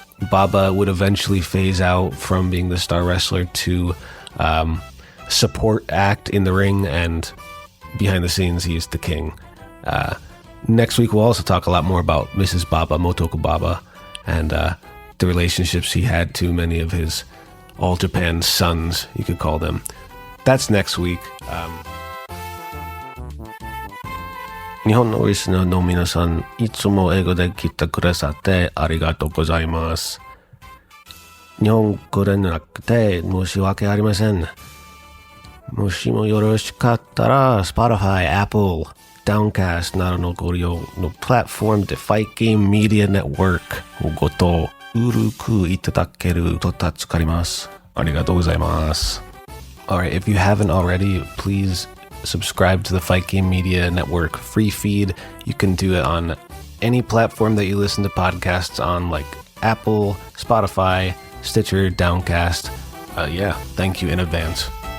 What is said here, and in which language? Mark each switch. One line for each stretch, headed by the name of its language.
English: Baba would eventually phase out from being the star wrestler to support act in the ring, and behind the scenes, he's the king. Next week, we'll also talk a lot more about Mrs. Baba, Motoko Baba, and the relationships he had to many of his All Japan sons, you could call them. That's next week.
Japanese: 日本のリスナーの皆さん、いつも英語で聞いてくださってありがとうございます。日本語でなくて申し訳ありません。もしもよろしかったら、Spotify、Apple、Downcast などのご利用のプラットフォームで Fight Game Media Network をごとうるくいただけると助かります。ありがとうございます。
English: Alright, if you haven't already, please subscribe to the Fight Game Media Network free feed. You can do it on any platform that you listen to podcasts on, like Apple, Spotify, Stitcher, Downcast. Thank you in advance.